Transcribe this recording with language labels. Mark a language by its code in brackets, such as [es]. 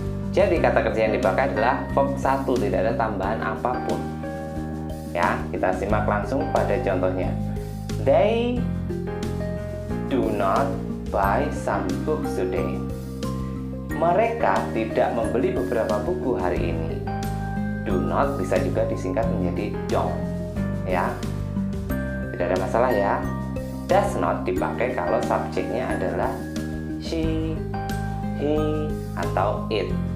[id] Jadi kata kerja yang dipakai adalah verb 1, tidak ada tambahan apapun. Ya, kita simak langsung pada contohnya. [en] They do not buy some books today. [id] Mereka tidak membeli beberapa buku hari ini. Do not bisa juga disingkat menjadi don't. Ya, tidak ada masalah ya. Does not dipakai kalau subjeknya adalah she, he, atau it.